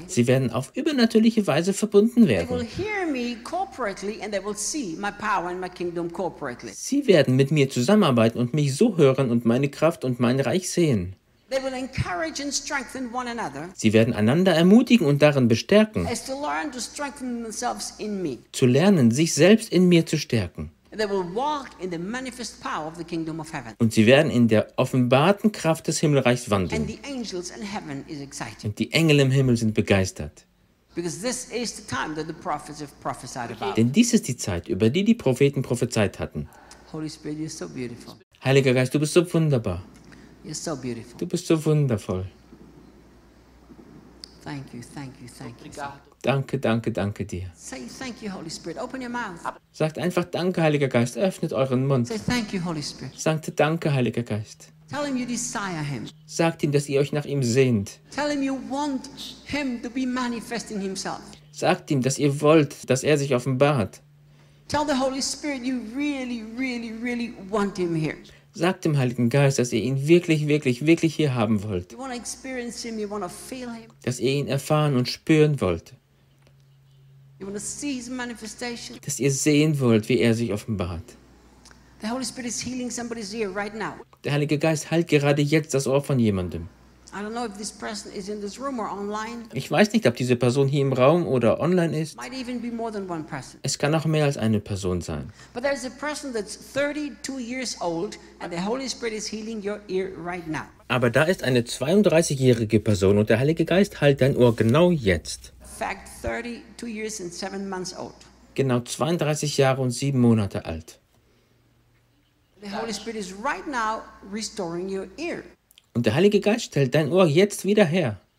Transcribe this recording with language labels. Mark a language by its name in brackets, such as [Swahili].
[German] Sie werden auf übernatürliche Weise verbunden werden. [English] They will hear me corporately and they will see my power and my kingdom corporately. [German] Sie werden mit mir zusammenarbeiten und mich so hören und meine Kraft und mein Reich sehen. [English] They will encourage and strengthen one another, [German] sie werden einander ermutigen und darin bestärken, [English] as to learn to strengthen themselves in me. [German] Zu lernen, sich selbst in mir zu stärken. [English] They will walk in the manifest power of the kingdom of heaven. [German] Und sie werden in der offenbarten Kraft des Himmelreichs wandeln. [English] And the angels in heaven is excited. [German] Und die Engel im Himmel sind begeistert. [English] Because this is the time that the prophets have prophesied about. [German] Denn dies ist die Zeit, über die die Propheten prophezeit hatten. [English] Holy Spirit, you're so beautiful. [German] Heiliger Geist, du bist so wunderbar. [English] You're so beautiful. [German] Du bist so wundervoll. [English] Thank you, thank you, thank you. [German] Danke, danke, danke dir. [English] Say thank you, Holy Spirit. Open your mouth. [German] Sagt einfach Danke, Heiliger Geist. Öffnet euren Mund. [English] Say thank you, Holy Spirit. [German] Sagt Danke, Heiliger Geist. [English] Tell him you desire him. [German] Sagt ihm, dass ihr euch nach ihm sehnt. [English] Tell him you want him to be manifesting himself. [German] Sagt ihm, dass ihr wollt, dass er sich offenbart. [English] Tell the Holy Spirit you really, really, really want him here. [German] Sagt dem Heiligen Geist, dass ihr ihn wirklich, wirklich, wirklich hier haben wollt. [English] You wanna experience him, you wanna feel him. [German] Dass ihr ihn erfahren und spüren wollt. [English] You wanna see his manifestation. [German] Dass ihr sehen wollt, wie er sich offenbart. [English] The Holy Spirit is healing somebody's ear right now. [German] Der Heilige Geist heilt gerade jetzt das Ohr von jemandem. [English] I don't know if this person is in this room or online. [German] Ich weiß nicht, ob diese Person hier im Raum oder online ist. [English] Might even be more than one person. [German] Es kann auch mehr als eine Person sein. [English] But there's a person that's 32 years old and the Holy Spirit is healing your ear right now. [German] Aber da ist eine 32-jährige Person und der Heilige Geist heilt dein Ohr genau jetzt. [English] Fact, 32 years and 7 months old. [German] Genau 32 Jahre und 7 Monate alt. [English] The Holy Spirit is right now restoring your ear. [German] Und der Heilige Geist stellt dein Ohr jetzt wieder her.